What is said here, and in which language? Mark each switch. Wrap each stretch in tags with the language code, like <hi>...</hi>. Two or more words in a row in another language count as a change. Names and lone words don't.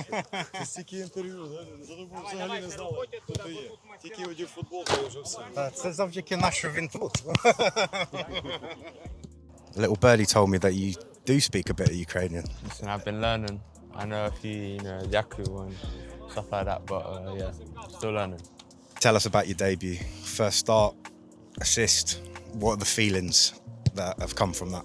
<uk>Стільки інтерв'ю, за тобою взагалі не знали, хто ти є. Тільки одів футболку і вже все. Це завдяки нашому він тут.</uk> <en>Little birdie told me that you do speak a bit of Ukrainian. Listen, I've been learning. I know a few, Yaku and stuff like that, but yeah, still learning. Tell us about your debut. First start, assist. What are the feelings that have come from that?</en>